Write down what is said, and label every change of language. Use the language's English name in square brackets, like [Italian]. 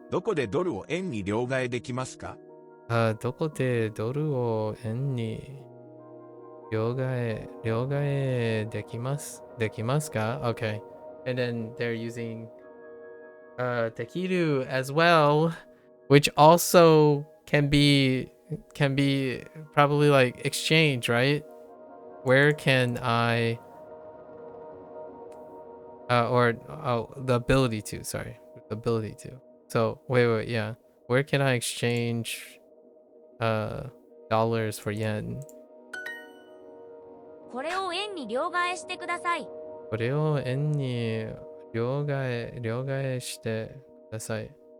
[Japanese] どこでドルを円に両替できますか？どこでドルを円に両替できますか ?Okay. [English] And then they're using できる as well, which also can be probably like exchange, right? Where can I or the ability to, sorry, the ability to. So wait, yeah. Where can I exchange dollars for yen? [Japanese] これを円に両替してください。これを円に両替してください。